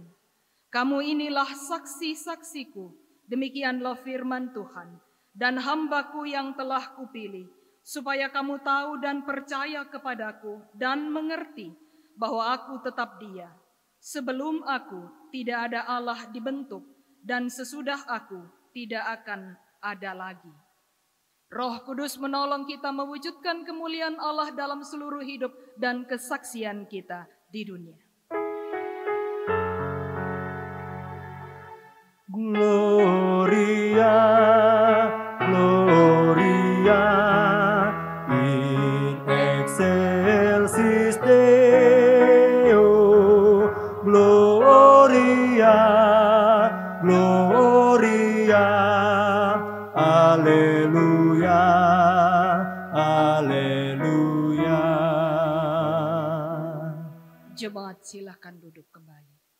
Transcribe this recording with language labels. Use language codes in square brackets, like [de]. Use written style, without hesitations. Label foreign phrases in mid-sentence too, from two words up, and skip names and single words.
[id] Kamu inilah saksi-saksiku, demikianlah firman Tuhan, dan hamba-Ku yang telah Kupilih, supaya kamu tahu dan percaya kepadaku dan mengerti bahwa Aku tetap Dia. Sebelum Aku tidak ada Allah dibentuk, dan sesudah Aku tidak akan ada lagi. Roh Kudus menolong kita mewujudkan kemuliaan Allah dalam seluruh hidup dan kesaksian kita di dunia. [la] Gloria, Gloria, in excelsis Deo. Gloria, Gloria, Alleluia, Alleluia. [id] Jemaat silakan duduk kembali.